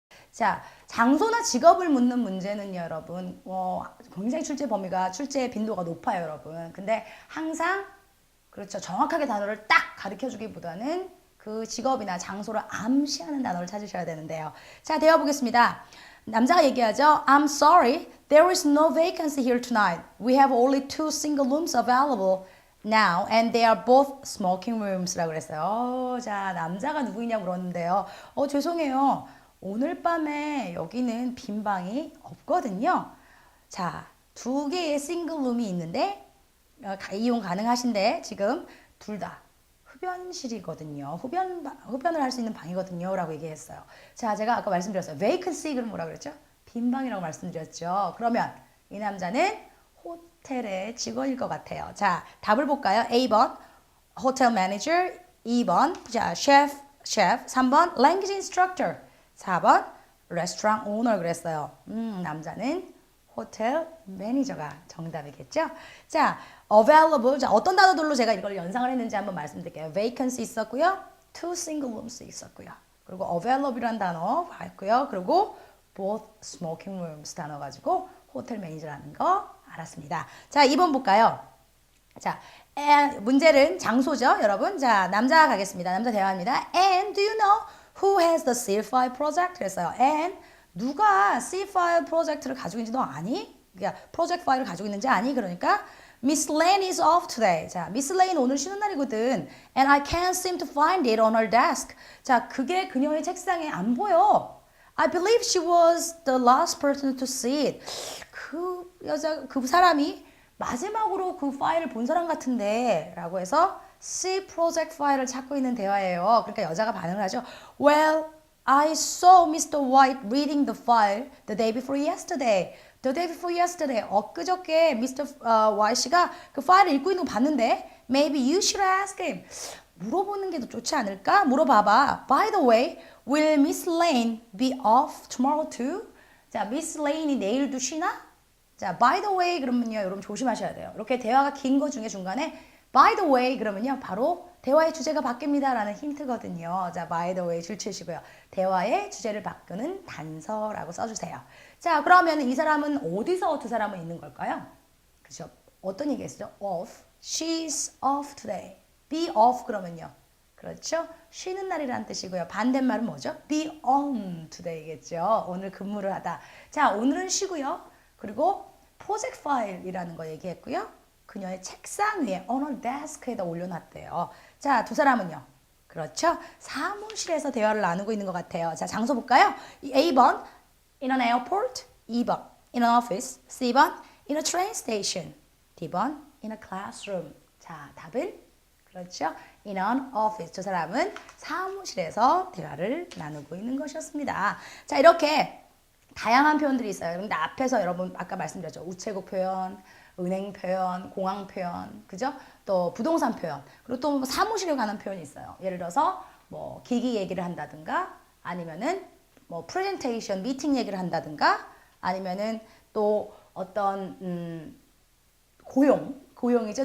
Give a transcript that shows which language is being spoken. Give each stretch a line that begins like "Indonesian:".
Korean: 자, 장소나 직업을 묻는 문제는요, 여러분, 굉장히 출제 빈도가 높아요, 여러분. 근데 항상, 그렇죠. 정확하게 단어를 딱 가르쳐 주기보다는 그 직업이나 장소를 암시하는 단어를 찾으셔야 되는데요. 자, 대화 보겠습니다. 남자가 얘기하죠.
English: I'm sorry, there is no vacancy here tonight. We have only 2 single rooms available now, and they are both smoking rooms라고
Korean: 그랬어요. 자, 남자가 누구이냐 물었는데요. 죄송해요. 오늘 밤에 여기는 빈 방이 없거든요. 자, 2개의 싱글룸이 있는데 이용 가능하신데 지금 둘 다 흡연실이거든요. 흡연을 할 수 있는 방이거든요. 라고 얘기했어요. 자, 제가 아까 말씀드렸어요. vacancy 그럼 뭐라 그랬죠? 빈 방이라고 말씀드렸죠. 그러면 이 남자는 호텔의 직원일 것 같아요. 자, 답을 볼까요? A번 호텔 매니저, 2번 자, 셰프, 3번 language instructor, 4번 레스토랑 오너 그랬어요. 남자는 호텔 매니저가 정답이겠죠? 자, available. 자, 어떤 단어들로 제가 이걸 연상을 했는지 한번 말씀드릴게요. vacancy 있었고요. 2 single rooms 있었고요. 그리고 available이라는 단어 봤고요. 그리고 both smoking rooms 단어 가지고 호텔 매니저라는 거 알았습니다. 자, 2번 볼까요? 자, 문제는 장소죠, 여러분. 자, 남자 가겠습니다. 남자 대화입니다.
English: And do you know who has the C5 project?
Korean: 그랬어요. And 누가 C5 프로젝트를 가지고 있는지 너 아니? 그러니까 프로젝트 파일을 가지고 있는지 아니? 그러니까
English: Miss Lane is off today.
Korean: 자, Miss Lane 오늘 쉬는 날이거든.
English: And I can't seem to find it on her desk.
Korean: 자, 그게 그녀의 책상에 안 보여.
English: I believe she was the last person to see it.
Korean: 그 사람이 마지막으로 그 파일을 본 사람 같은데 라고 해서 C 프로젝트 파일을 찾고 있는 대화예요. 그러니까 여자가 반응을 하죠.
English: Well, I saw Mr. White reading the file the day before yesterday. The day before yesterday.
Korean: 엊그저께 Mr. White 씨가 그 파일을 읽고 있는 거 봤는데
English: Maybe you should ask him.
Korean: 물어보는 게 더 좋지 않을까? 물어봐봐.
English: By the way, will Miss Lane be off tomorrow too?
Korean: 자, Miss Lane이 내일도 쉬나? 자, by the way 그러면요, 여러분 조심하셔야 돼요. 이렇게 대화가 긴 거 중에 중간에 by the way 그러면요, 바로 대화의 주제가 바뀝니다 라는 힌트거든요. 자, by the way 줄 치시고요. 대화의 주제를 바꾸는 단서라고 써주세요. 자, 그러면 이 사람은 어디서 두 사람은 있는 걸까요? 그죠? 어떤 얘기 했죠? off.
English: She's off today.
Korean: be off 그러면요. 그렇죠? 쉬는 날이라는 뜻이고요. 반대말은 뭐죠?
English: be on today겠죠.
Korean: 오늘 근무를 하다. 자, 오늘은 쉬고요. 그리고 프로젝트 파일이라는 거 얘기했고요. 그녀의 책상 위에 on her desk에다 올려놨대요. 자, 두 사람은요. 그렇죠? 사무실에서 대화를 나누고 있는 것 같아요. 자, 장소 볼까요?
English: A번 in an airport, 2번 in an office, C번 in a train station, D번 in a classroom.
Korean: 자, 답은 그렇죠?
English: in an office.
Korean: 저 사람은 사무실에서 대화를 나누고 있는 것이었습니다. 자, 이렇게 다양한 표현들이 있어요. 근데 앞에서 여러분 아까 말씀드렸죠. 우체국 표현, 은행 표현, 공항 표현, 그죠? 또 부동산 표현, 그리고 또 사무실에 관한 표현이 있어요. 예를 들어서 뭐 기기 얘기를 한다든가, 아니면은 뭐 프레젠테이션, 미팅 얘기를 한다든가, 아니면은 또 어떤 고용, 고용이죠.